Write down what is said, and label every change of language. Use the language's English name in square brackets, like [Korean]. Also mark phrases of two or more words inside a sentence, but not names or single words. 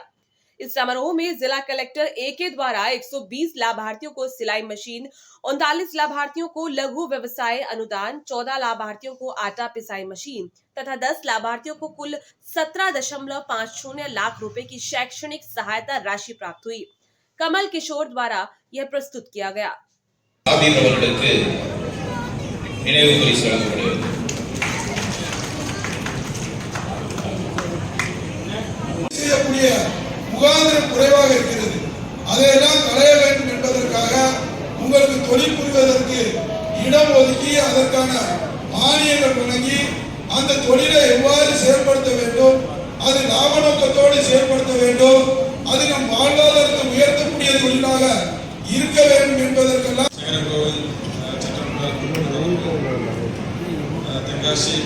[Hindi] इस समारोह में जिला कलेक्टर के द्वारा 120 लाभार्थियों को सिलाई मशीन, 39 लाभार्थियों को लघु व्यवसाय अनुदान, 14 लाभार्थियों को आटा पिसाई मशीन तथा 10 लाभार्थियों को कुल 17.50 लाख रुपए की शैक्षणिक सहायता राशि प्राप्त हुई। कमल किशोर द्वारा यह प्रस्तुत किया गया। [Tamil] முகாந்திரம் குறைவாக இருக்கிறது. அதையெல்லாம் களைய வேண்டும் என்பதற்காக உங்களுக்கு தொழில் புரிவதற்கு இடம் ஒதுக்கி அதற்கான மானியங்கள் வழங்கி அந்த தொழிலை எவ்வாறு செயல்படுத்த வேண்டும், அது லாப நோக்கத்தோடு செயல்படுத்த வேண்டும், அது நம் வாழ்வாதாரத்தை உயர்த்தக்கூடிய தொழிலாக இருக்க வேண்டும் என்பதற்கெல்லாம்